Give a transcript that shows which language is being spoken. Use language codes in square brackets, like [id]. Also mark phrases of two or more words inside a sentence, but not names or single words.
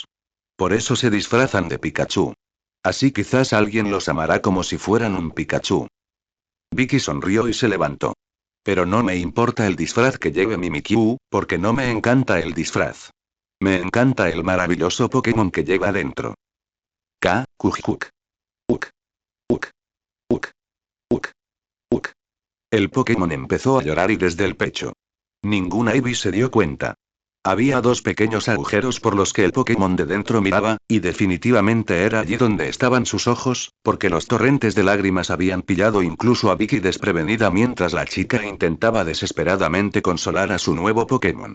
[es] Por eso se disfrazan de Pikachu. Así quizás alguien los amará como si fueran un Pikachu. Vicky sonrió y se levantó. Pero no me importa el disfraz que lleve Mimikyu, porque no me encanta el disfraz. Me encanta el maravilloso Pokémon que lleva dentro. Kujikuk. Uk. Uk. Uk. Uk. Uk. El Pokémon empezó a llorar y desde el pecho. Ninguna Ivy se dio cuenta. Había dos pequeños agujeros por los que el Pokémon de dentro miraba, y definitivamente era allí donde estaban sus ojos, porque los torrentes de lágrimas habían pillado incluso a Vicky desprevenida mientras la chica intentaba desesperadamente consolar a su nuevo Pokémon.